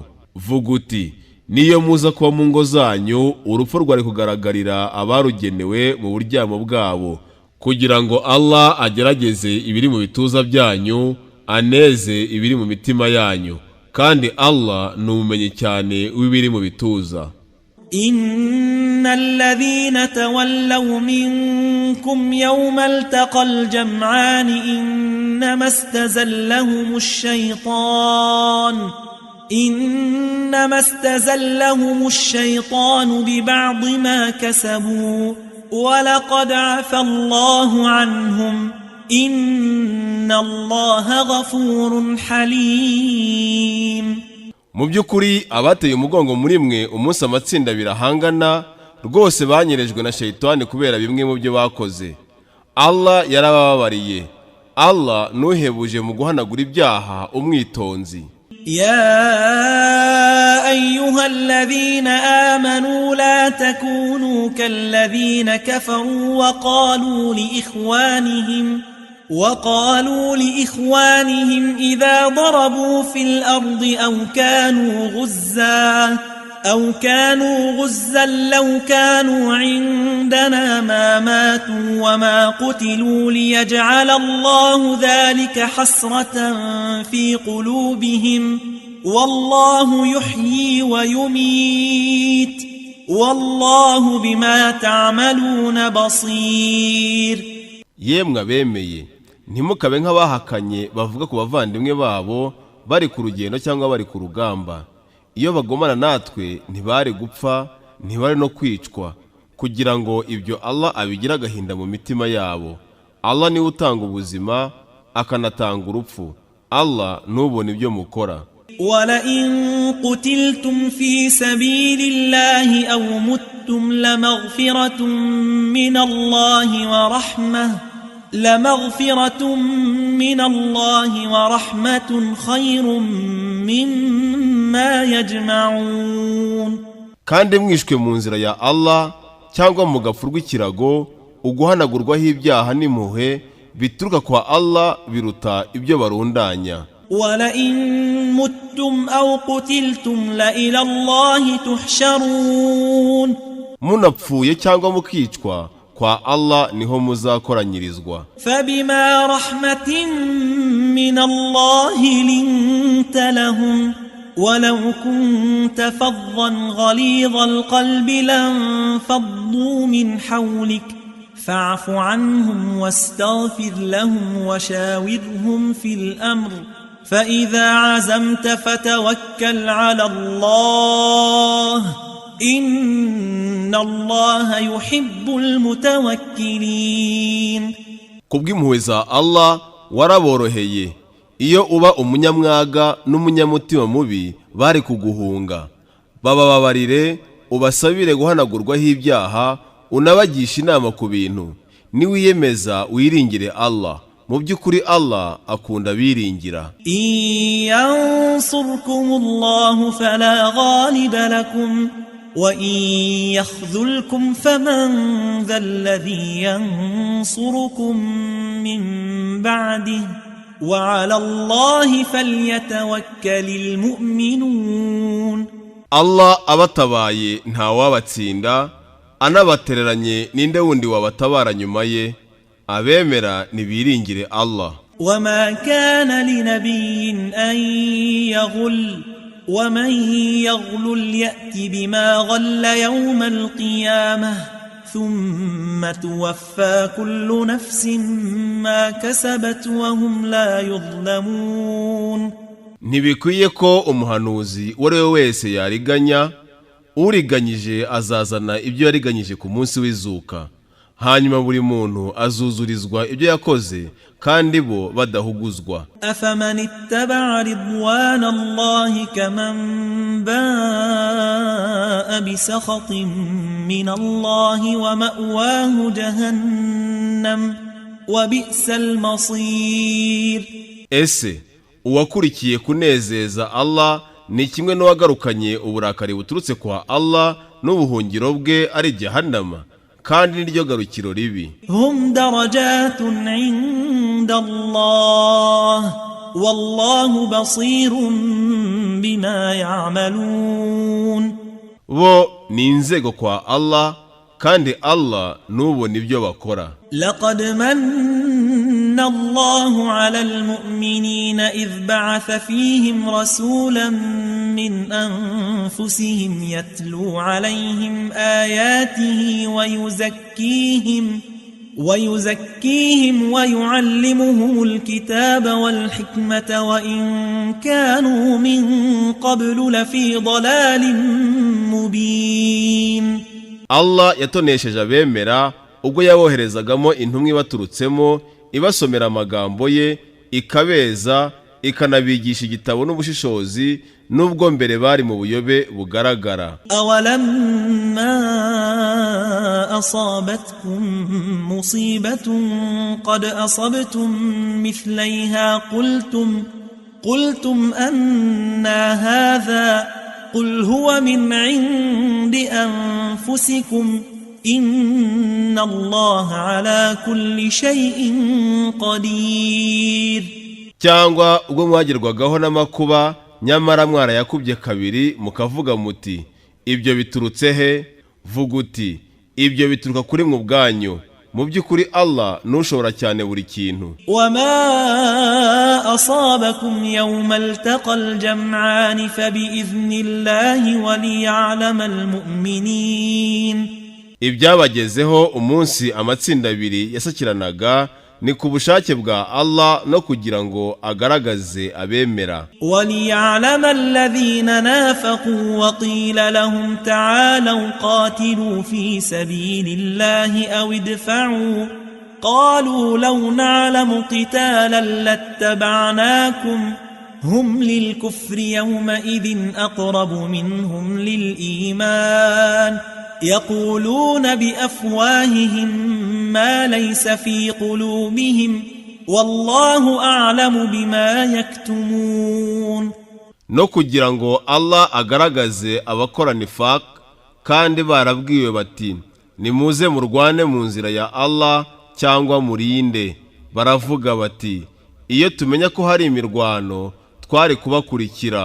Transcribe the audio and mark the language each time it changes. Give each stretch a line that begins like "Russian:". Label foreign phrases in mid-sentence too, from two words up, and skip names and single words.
Kinyarwanda: Vuga uti niyo muza kuba mu ngo zanyu urupfu rwari kugaragarira abarugenewe mu buryamo bwabo, kugira ngo Allah agerageze ibiri mu bituza byanyu, aneze ibiri mu mitima yanyu, kandi Allah ni umumenyi cyane w'ibiri mu bituza.
Arabic: إن الذين تولوا منكم يوم التقى الجمعان إنما استزلهم الشيطان ببعض ما كسبوا ولقد عفا الله عنهم إن الله غفور حليم.
Kinyarwanda: Mu by'ukuri abateye umugongo muri mwe umunsi amatsinda birahangana rwose banyerejwe na shayitani kubera bimwe mu byo bakoze. Allah yarababariye. Allah nuhebuje mu guhanagura ibyaha umwitonzi.
Arabic: يا أيها الذين آمنوا لا تكونوا كالذين كفروا وقالوا لإخوانهم إذا ضربوا في الأرض أو كانوا غزا لو كانوا عندنا ما ماتوا وما قتلوا ليجعل الله ذلك حسرة في قلوبهم والله يحيي ويميت والله بما تعملون بصير.
Kinyarwanda: Yemwe bemeye ntimukabe nk'abahakanye bavuga ku bavandimwe babo bari ku rugendo cyangwa bari ku rugamba. Iyo bagomana natwe ntibari gupfa, ntibari no kwicwa, kugira ngo ibyo Allah abigira agahinda mu mitima yabo. Allah niwe utanga ubuzima akanatanga urupfu. Allah nubona ibyo mukora.
Arabic: وَلَئِن قُتِلْتُمْ فِي سَبِيلِ اللَّهِ أَوْ مُتُّمْ لَمَغْفِرَةٌ مِّنَ اللَّهِ وَرَحْمَةٌ خَيْرٌ مِّمَّا يَجْمَعُونَ.
Kinyarwanda: Kandi mwishwe mu nzira ya Allah cyangwa mugapfurwa ikirago, uguhanagurwaho ibyaha n'impuhwe bituruka kwa Allah biruta ibyo barundanya.
Arabic: وَلَئِن مُتُّمْ أَوْ قُتِلْتُمْ لَإِلَى اللَّهِ تُحْشَرُونَ.
Kinyarwanda: Munapfuye cyangwa mukicwa kwa Allah niho muzakoranyirizwa.
Arabic: فَبِمَا رَحْمَةٍ مِّنَ اللَّهِ لِنتَ لَهُمْ وَلَوْ كُنتَ فَظًّا غَلِيظَ الْقَلْبِ لَانفَضُّوا مِنْ حَوْلِكَ فَاعْفُ عَنْهُمْ وَاسْتَغْفِرْ لَهُمْ وَشَاوِرْهُمْ فِي الْأَمْرِ فَإِذَا عَزَمْتَ فَتَوَكَّلْ عَلَى اللَّهِ إِنَّ اللَّهَ يُحِبُّ الْمُتَوَكِّلِينَ.
Kinyarwanda: Kubw'impuhwe za Allah waraboroheye. Iyo uba umunyamwaga n'umunyamutima mubi bari kuguhunga. Bababarire ubasabire guhanagurwaho ibyaha, unabagisha inama ku bintu. Niwiyemeza wiringire Allah, mu by'ukuri Allah akunda biringira.
Arabic: ينصركم الله فلا غالب لكم وإن يخذلكم فمن ذا الذي ينصركم من بعده وعلى الله فليتوكل المؤمنون.
Kinyarwanda: Allah abatabaye nta wabatsinda, anabatereranye ninde wundi wabatabara nyuma ye. Abemera nibiringire Allah.
Arabic: وما كان لنبي أن يغل ومن يغل يأت بما غل يوم القيامة ثم توفى كل نفس ما كسبت وهم لا يظلمون.
Kinyarwanda: Ntibikwiye ko umuhanuzi uwo ari we wese yariganya, uriganyije azazana ibyo yariganyije ku munsi w'izuka, hanyuma buri muntu azuzurizwa ibyo yakoze kandi bo badahuguzwa.
Arabic: أفمن اتبع رضوان الله كمن باء بسخط من الله ومأواه جهنم وبئس المصير.
Kinyarwanda: Ese uwakurikiye kunezeza Allah ni kimwe n'uwagarukanye uburakari buturutse kwa Allah n'ubuhungiro bwe ari Jahannama, kandi niryo garukiro ribi.
Arabic: هم درجات عند الله والله بصير بما يعملون.
Kinyarwanda: Bo ni inzego kwa Allah, kandi Allah nubona ibyo bakora.
Arabic: لقد من الله على المؤمنين إذ بعث فيهم رسولا من أنفسهم يتلو عليهم آياته ويزكيهم ويعلمهم الكتاب والحكمة وإن كانوا من قبل لفي ضلال مبين.
Kinyarwanda: Allah yatonesheje abemera ubwo yaboherezagamo intumwa ibaturutsemo, ibasomera amagambo ye, ikabeza, ikanabigisha igitabo n'ubushishozi, nubwo mbere bari mu buyobe bugaragara.
Arabic: أولما أصابتكم مصيبة قد أصبتم مثليها قلتم أنى هذا قل هو من عند أنفسكم إن الله على كل شيء قدير.
Kinyarwanda: Cyangwa ubwo mwagerwagaho n'amakuba nyamara mwarayakubye kabiri mukavuga muti ibyo biturutse he? Vuga uti ibyo bituruka kuri mwe ubwanyu, mu by'ukuri Allah nushobora cyane buri kintu.
Arabic: وما أصابكم يوم التقى الجمعان فبإذن الله وليعلم المؤمنين.
Kinyarwanda: Ibyabagezeho umunsi amatsinda abiri yasakiranaga ni ku bushake bwa Allah no kugira ngo agaragaze abemera.
Arabic: وليعلم الذين نافقوا وقيل لهم تعالوا قاتلوا في سبيل الله أو ادفعوا قالوا لو نعلم قتالا لاتبعناكم هم للكفر يومئذ أقرب منهم للإيمان يقولون بأفواههم ما ليس في قلوبهم والله أعلم بما يكتمون.
Kinyarwanda: No kugira ngo Allah agaragaze abakora nifaq, kandi barabwiwe bati nimuze murwane mu nzira ya Allah cyangwa murinde. Baravuga bati iyo tumenya ko hari imirwano twari kubakurikira.